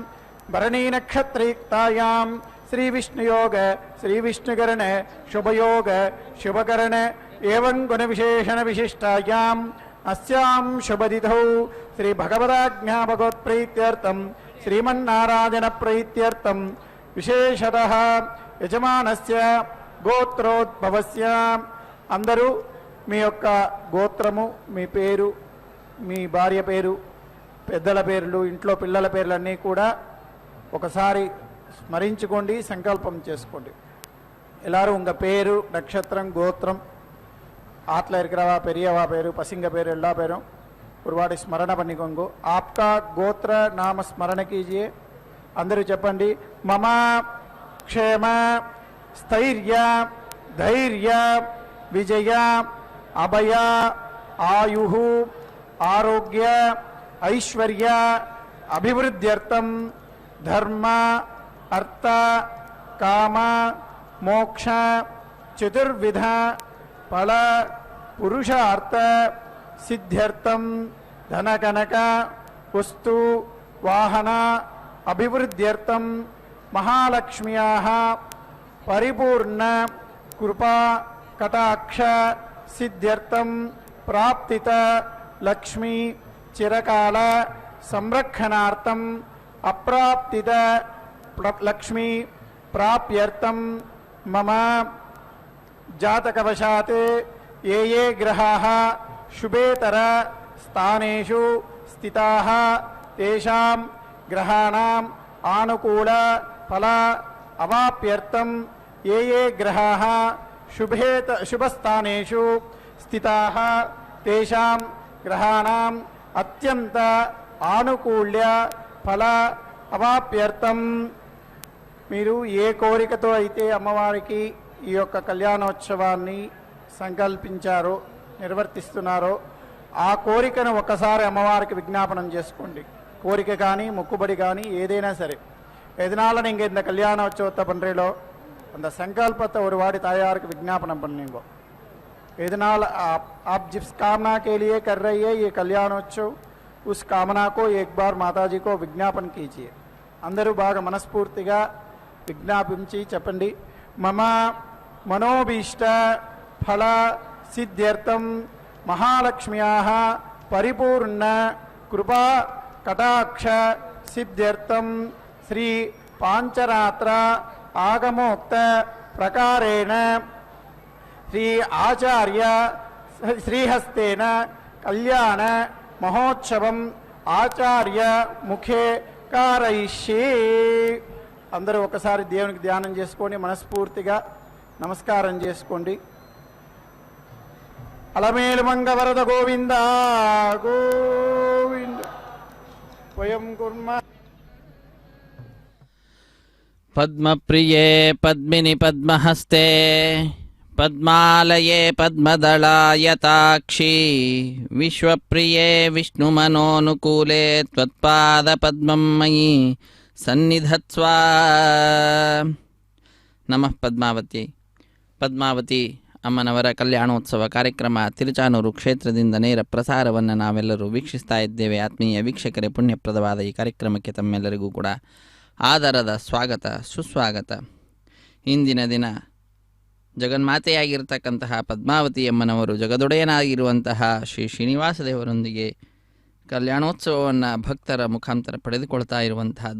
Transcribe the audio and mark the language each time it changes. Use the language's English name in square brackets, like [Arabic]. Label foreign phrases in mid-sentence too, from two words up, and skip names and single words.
[Sanskrit] భరణీ నక్షత్రయుక్తాయాం శ్రీ విష్ణుయోగ శ్రీ విష్ణుకరణ శుభయోగ శుభకరణ ఏవం గుణ విశేషణ విశిష్టాయాం అస్యాం శుభదితౌ శ్రీ భగవదాజ్ఞాభగవత్ప్రీత్యర్థం శ్రీమన్నారాయణ ప్రీత్యర్థం విశేషతః యజమానస్య గోత్రోద్భవస్య. [Telugu] అందరూ మీ యొక్క గోత్రము, మీ పేరు, మీ భార్య పేరు, పెద్దల పేర్లు, ఇంట్లో పిల్లల పేర్లన్నీ కూడా ఒకసారి స్మరించుకోండి, సంకల్పం చేసుకోండి. [Tamil] எல்லாரும் உங்க பேரு, நட்சத்திரம், கோத்திரம், ஆத்துல இருக்கிறவா பெரியவா பேரு, பசங்க பேரு, எல்லா பேரும் ஒரு வாட்டி స్మరణ பண்ணிக்கோங்க. [Hindi] आपका गोत्र नाम स्मरण कीजिए. [Telugu] అందరూ చెప్పండి. [Sanskrit] మమ క్షేమ స్థైర్య ధైర్య విజయ అభయ ఆయు ఆరోగ్య ఐశ్వర్య అభివృద్ధ్యర్థం ధర్మ అర్థ కామ మోక్ష చతుర్విధ ఫల పురుషార్థ సిద్ధ్యర్థం ధనకనక వస్తు వాహన అభివృద్ధ్యర్థం మహాలక్ష్మ్యాః పరిపూర్ణ ಕೃಪಾ ಕಟಾಕ್ಷ ಸಿದ್ಧ್ಯರ್ಥಂ ಪ್ರಾಪ್ತಿತ ಲಕ್ಷ್ಮೀ ಚಿರಕಾಲ ಸಂರಕ್ಷಣಾರ್ಥಂ ಅಪ್ರಾಪ್ತಿತ ಲಕ್ಷ್ಮೀ ಪ್ರಾಪ್ಯರ್ಥಂ ಮಮ ಜಾತಕವಶಾತ್ ಯೇ ಯೇ ಗ್ರಹಾಃ ಶುಭೇತರ ಸ್ಥಾನೇಷು ಸ್ಥಿತಾಃ ತೇಷಾಂ ಗ್ರಹಾಣಾಂ ಆನುಕೂಲ ಫಲ ಅವಾಪ್ಯರ್ಥಂ ಯೇ ಯೇ ಗ್ರಹಾಃ ಶುಭಸ್ಥಾನೇಷು ಸ್ಥಿತಾಃ ತೇಷಾಂ గ్రహాణం అత్యంత ఆనుకూల్య ఫల అవాప్యర్థం. [Telugu] మీరు ఏ కోరికతో అయితే అమ్మవారికి ఈ యొక్క కళ్యాణోత్సవాన్ని సంకల్పించారో నిర్వర్తిస్తున్నారో ఆ కోరికను ఒకసారి అమ్మవారికి విజ్ఞాపనం చేసుకోండి. కోరిక కానీ మొక్కుబడి కానీ ఏదైనా సరే, [Tamil] எதனால நீங்கள் இந்த கல்யாணோற்சவத்தை பண்ணுறீங்களோ அந்த संकल्पத்தை ஒரு வாடி தாயாருக்கு விஜாபனம் பண்ணுங்க. [Hindi] இதனால் आप जिस कामना के लिए कर रही है ये कल्याणोत्सव, उस कामना को एक बार माताजी को विज्ञापन कीजिए. [Telugu] అందరూ బాగా మనస్ఫూర్తిగా విజ్ఞాపించి చెప్పండి. [Sanskrit] मम मनोभीष्ट फल सिद्ध्यर्थम महालक्ष्म्याः परिपूर्ण कृपा कटाक्ष सिद्ध्यर्थम श्री पांचरात्र आगमोक्त प्रकारेण श्री आचार्य श्रीहस्तेन कल्याण महोत्सवम् आचार्य मुखे कारयिष्ये. [Telugu] अंदरू ఒకసారి దేవునికి ధ్యానం చేసుకోండి, మనస్ఫూర్తిగా నమస్కారం చేసుకోండి. అలమేలు మంగ వరద గోవింద గోవింద. [Sanskrit] స్వయం కుర్మ. पद्मप्रिये पद्मिनि पद्महस्ते पद्मालये पद्मदलायताक्षी विश्वप्रिये विष्णुमनोनुकूले त्वत्पादपद्मं मयि सन्निधत्स्व. नमः पद्मावती. [Kannada] ಪದ್ಮಾವತಿ ಅಮ್ಮನವರ ಕಲ್ಯಾಣೋತ್ಸವ ಕಾರ್ಯಕ್ರಮ ತಿರುಚಾನೂರು ಕ್ಷೇತ್ರದಿಂದ ನೇರ ಪ್ರಸಾರವನ್ನು ನಾವೆಲ್ಲರೂ ವೀಕ್ಷಿಸ್ತಾ ಇದ್ದೇವೆ. ಆತ್ಮೀಯ ವೀಕ್ಷಕರೇ, ಪುಣ್ಯಪ್ರದವಾದ ಈ ಕಾರ್ಯಕ್ರಮಕ್ಕೆ ತಮ್ಮೆಲ್ಲರಿಗೂ ಕೂಡ ಆದರದ ಸ್ವಾಗತ ಸುಸ್ವಾಗತ. ಇಂದಿನ ದಿನ ಜಗನ್ಮಾತೆಯಾಗಿರ್ತಕ್ಕಂತಹ ಪದ್ಮಾವತಿ ಅಮ್ಮನವರು ಜಗದೊಡೆಯನಾಗಿರುವಂತಹ ಶ್ರೀ ಶ್ರೀನಿವಾಸ ದೇವರೊಂದಿಗೆ ಕಲ್ಯಾಣೋತ್ಸವವನ್ನು ಭಕ್ತರ ಮುಖಾಂತರ ಪಡೆದುಕೊಳ್ತಾ ಇರುವಂತಹದ್ದು.